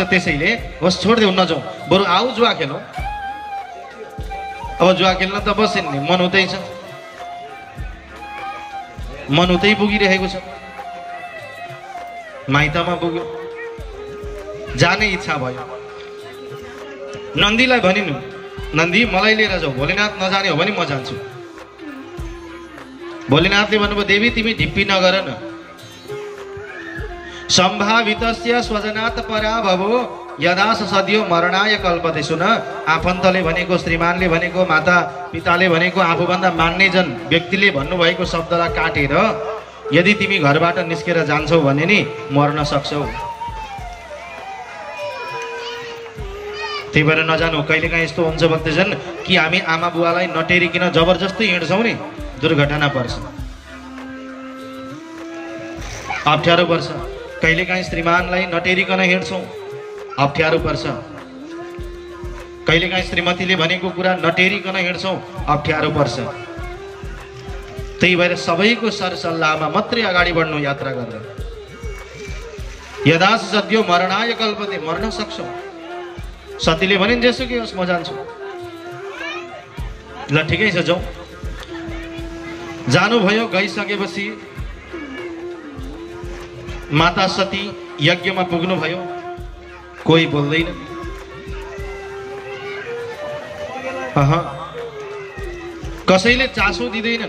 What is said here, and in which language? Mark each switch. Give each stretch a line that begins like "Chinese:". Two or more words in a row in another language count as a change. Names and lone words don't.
Nepali: त्यसैले होस् छोड्देऊ, नजाउँ, बरु आऊ जुवा खेलौँ। अब जुवा खेल्न त बसेन नि, मन उतै छ, मन उतै पुगिरहेको छ, माइतमा पुग्यो, जाने इच्छा भयो। नन्दीलाई भनिनु, नन्दी मलाई लिएर जाऊ, भोलेनाथ नजाने हो भने म जान्छु। भोलेनाथले भन्नुभयो देवी तिमी ढिप्पी नगर न,
Sanskrit: सम्भावितस्य स्वजनात पराभवो यदा सद्यो मरणाय कल्पते।
Nepali: सुन, आफन्तले भनेको, श्रीमानले भनेको, माता पिताले भनेको, आफूभन्दा मान्ने जन व्यक्तिले भन्नुभएको शब्दलाई काटेर यदि तिमी घरबाट निस्केर जान्छौ भने नि मर्न सक्छौ। त्यही भएर नजानु। कहिलेकाहीँ यस्तो हुन्छ भक्तजन कि हामी आमा बुवालाई नटेरिकन जबरजस्ती हिँड्छौँ नि, दुर्घटना पर्छ, अप्ठ्यारो पर्छ। कहिलेकाहीँ श्रीमानलाई नटेरिकन हिँड्छौँ, अप्ठ्यारो पर्छ। कहिलेकाहीँ श्रीमतीले भनेको कुरा नटेरिकन हिँड्छौँ, अप्ठ्यारो पर्छ। त्यही भएर सबैको सरसल्लाहमा मात्रै अगाडि बढ्नु यात्रा गर्दा।
Sanskrit: यदा सद्यो मरणाय कल्पते,
Nepali: मर्न सक्छौँ। सतीले भनिन् जेसुकै होस् म जान्छु। ल ठिकै छ, जाउँ। जानुभयो। गइसकेपछि माता सती यज्ञमा पुग्नुभयो। कोही बोल्दैन, कसैले चासो दिँदैनन्।